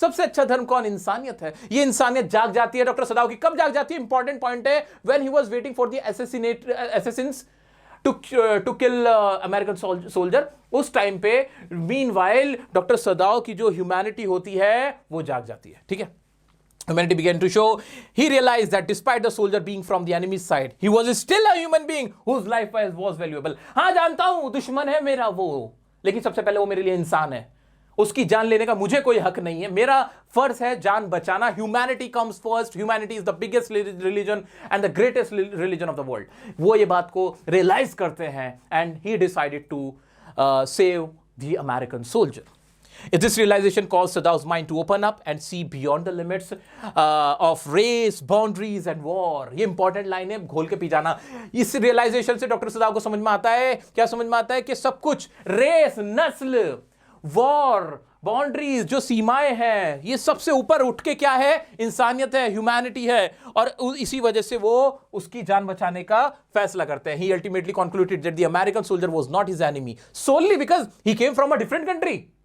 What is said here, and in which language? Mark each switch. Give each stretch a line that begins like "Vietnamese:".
Hindi: सबसे अच्छा धर्म कौन, इंसानियत है। ये इंसानियत जाग जाती है डॉक्टर सदाव की। कब जाग जाती है, इंपॉर्टेंट पॉइंट है,
English: when he was waiting for the assassins to kill American soldier,
Hindi: उस टाइम पे मीनवाइल डॉक्टर सदाव की जो ह्यूमैनिटी होती है वो जाग जाती है। ठीक है,
English: humanity began to show. He realized that despite the soldier being from the enemy's side, he was still a human being whose life was valuable.
Hindi: हाँ जानता हूं दुश्मन है मेरा वो, लेकिन सबसे पहले वो मेरे लिए इंसान है, उसकी जान लेने का मुझे कोई हक नहीं है, मेरा फर्ज है जान बचाना।
English: Humanity comes first, humanity is the biggest religion and the greatest religion of the world.
Hindi: वो ये बात को रियलाइज करते हैं
English: And he decided to save the American soldier. This realization caused Sadav's mind to open up and see beyond the limits of race, boundaries and war.
Hindi: ये important line है, घोल के पी जाना। इस रियलाइजेशन से doctor सदाव को समझ में आता है, क्या समझ में आता है, कि सब कुछ रेस, नस्ल, वॉर, बाउंड्रीज, जो सीमाएं हैं, ये सबसे ऊपर उठ के क्या है, इंसानियत है, ह्यूमैनिटी है, और इसी वजह से वो उसकी जान बचाने का फैसला करते हैं।
English: He ultimately concluded that the American soldier was not his enemy solely because he came from a different country.